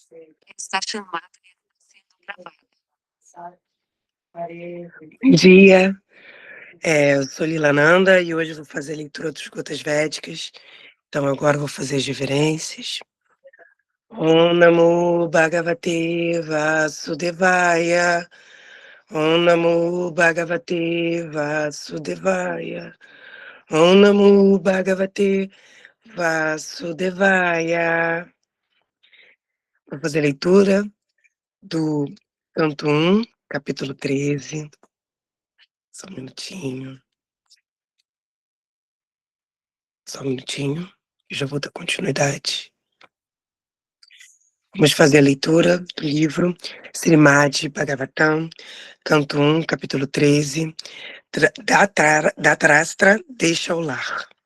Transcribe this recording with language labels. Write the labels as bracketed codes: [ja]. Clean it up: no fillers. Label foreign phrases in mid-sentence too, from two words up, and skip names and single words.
[pt] Está chamada sendo gravada. Bom dia, eu sou Lila Nanda e hoje eu vou fazer a leitura dos Gotas Védicas. Então agora eu vou fazer as reverências. [sa] Om Namo Bhagavate Vasudevaya. Om Namo Bhagavate Vasudevaya. Om Namo Bhagavate Vasudevaya. [pt] Vou fazer a leitura do canto 1, capítulo 13. Só um minutinho. Só um minutinho. Eu já vou dar continuidade. Vamos fazer a leitura do livro Srimad Bhagavatam, canto 1, capítulo 13, Dhatarashtra deixa o lar.